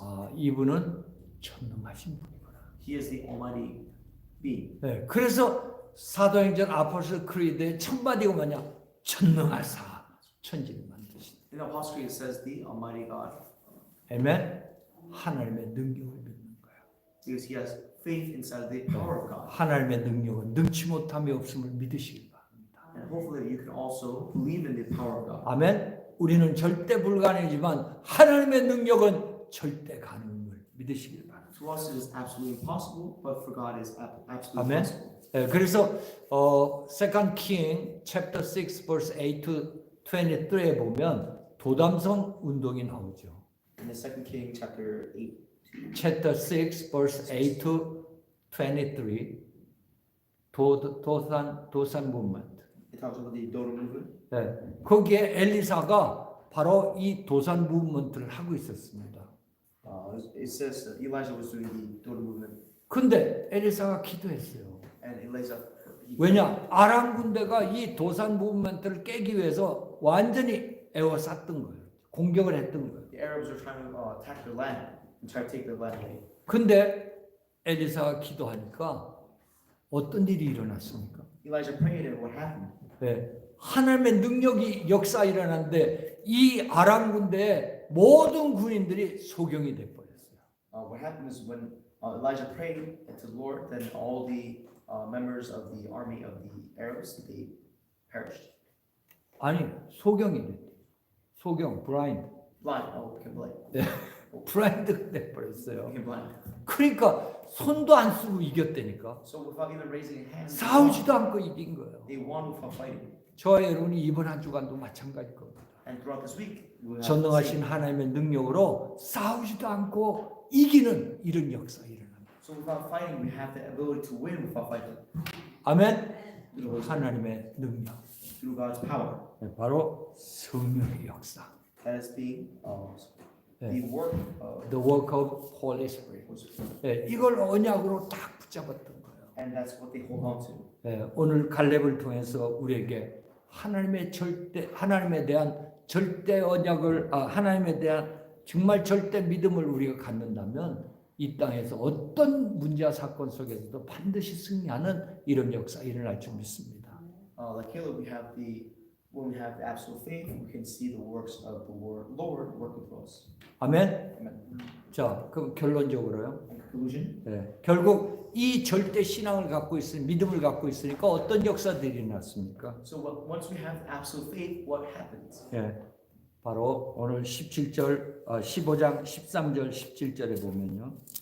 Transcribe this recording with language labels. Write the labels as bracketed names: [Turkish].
[Korean] 아, 이분은 전능하신 분이구나. [English] he is the Almighty Being. [Korean] 그래서 사도행전 아포스톨 크리드의 첫 마디가 뭐냐? 전능하사 천지를 만드신. [English] In Apostle Creed it says the Almighty God, [Korean] 아멘. 하나님의 능력을 믿는 거야. [English] because he has faith inside the power of God. [Korean] 하나님의 능력은 능치 못함이 없음을 믿으시기 바랍니다. [English] And hopefully you can also believe in the power of God. [Korean] 아멘. 우리는 절대 불가능이지만 하나님의 능력은 절대 가능을 믿으시길 바랍니다. [English] To us it is absolutely impossible, but for God it is absolutely Amen. possible. [Korean] 그래서 [English] Second King chapter 6 verse 8 to 23 [Korean] 에 보면 도담성 운동이 나오죠. [English] In the Second King chapter 8, Chapter 6, verse 8 to 23. 도산 movement. it talks about the Dodo movement. [Korean] 네, 거기에 엘리사가 바로 이 도산 무브먼트를 하고 있었습니다. [English] It says that Elijah was doing the Dodo movement, [Korean] 근데 엘리사가 기도했어요. [English] and Elijah [Korean] 왜냐? 아람 군대가 이 도산 무브먼트를 깨기 위해서 완전히 에워쌌던 거예요. 공격을 했던 거예요. [English] the Arabs were trying to attack their land and try to take their land away. [Korean] 근데 엘리사가 기도하니까 어떤 일이 일어났습니까? [English] Elijah prayed, and what happened? [Korean] 네, 하나님의 능력이 역사 일어났는데 이 아람 군대의 모든 군인들이 소경이 돼 버렸어요. [English] What happened is when Elijah prayed to the Lord, then all the members of the army of the Arabs, they perished. [Korean] 아니, 소경이 됐대. 소경, 블라인드. [English] Blind, became blind. [Korean] 블라인드가 돼 버렸어요. [English] Became blind. [Korean] 그러니까 손도 안 쓰고 이겼다니까. [English] So without even raising a hand, [Korean] 싸우지도 않고 이긴 거예요. [English] they won without fighting. [Korean] 저와 여러분이 이번 한 주간도 마찬가지일 겁니다. [English] And throughout this week, we will have the [Korean] 전능하신 [English] same. [Korean] 하나님의 능력으로 싸우지도 않고 이기는 이런 역사 일어납니다. [English] So without fighting, we have the ability to win without fighting. [Korean] 아멘. 하나님의 능력. [English] Through God's power. [Korean] 바로 성령의 역사. [English] That is the [Korean] 네. [English] work of The work of Holy Spirit. Holy Spirit. [Korean] 네, 이걸 언약으로 딱 붙잡았던 거예요. [English] And that's what they hold on to. [Korean] 네, 오늘 갈렙을 통해서 우리에게 하나님에 대한 절대 언약을 하나님에 대한 정말 절대 믿음을 우리가 갖는다면 이 땅에서 어떤 문제와 사건 속에서도 반드시 승리하는 이런 역사 일어날 줄 믿습니다. [English] Like Caleb, when we have the absolute faith, we can see the works of the Lord working for us. [Korean] 아멘. [English] Amen. [Korean] 자, 그럼 결론적으로요. [English] In conclusion, [Korean] 네, 결국 이 절대 신앙을 갖고 있으니 믿음을 갖고 있으니까 어떤 역사들이 일어났습니까? [English] so once we have absolute faith, what happens? [Korean] 예, 바로 오늘 17절, 15장 13절 17절에 보면요.